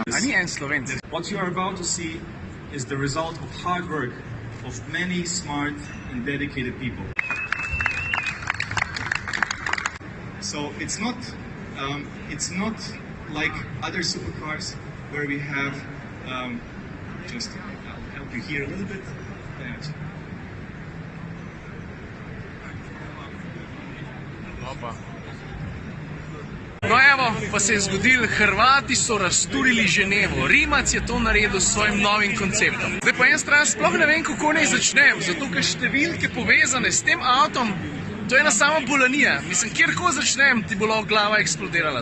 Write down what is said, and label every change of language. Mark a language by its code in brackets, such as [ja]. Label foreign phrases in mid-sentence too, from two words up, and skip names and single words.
[sl] A ni en Slovenc. [en] What you are about to see is the result of hard work of many smart and dedicated people. So it's not like other supercars where we have just I'll help you here a little bit. [sl] No evo, pa se je zgodil, Hrvati so razturili Ženevo, Rimac je to naredil s svojim novim konceptom. Zdaj po eni strani sploh ne vem, kako naj začnem, zato ker številke povezane s tem avtom, to je ena sama bolanija. Mislim, kjerkoli začnem, ti bo lahko glava eksplodirala.